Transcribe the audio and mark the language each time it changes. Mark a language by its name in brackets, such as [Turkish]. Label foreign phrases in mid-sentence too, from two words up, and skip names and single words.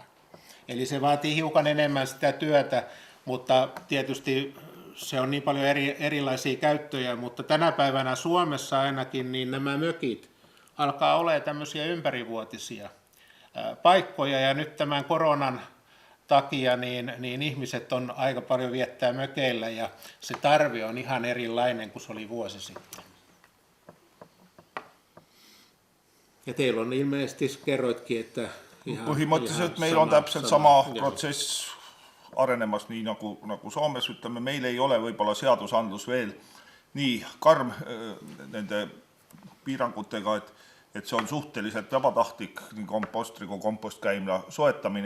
[Finnish] Eli se vaatii hiukan enemmän sitä työtä, mutta tietysti se on niin paljon erilaisia käyttöjä, mutta tänä päivänä Suomessa ainakin niin nämä mökit alkaa olemaan tämmöisiä ympärivuotisia paikkoja, ja nyt tämän koronan takia niin ihmiset on aika paljon viettää mökeillä, ja se tarve on ihan erilainen kuin se oli vuosi sitten. Ja teillä on ilmeisesti, kerroitkin, että [Estonian] põhimõtteliselt meil on täpselt sama protsess arenemas nii nagu Soomes, ütleme, meil ei ole võib-olla seadusandlus veel nii karm nende piirangutega, et see on suhteliselt vabatahtlik nii kompostri kui kompostkäimla soetamine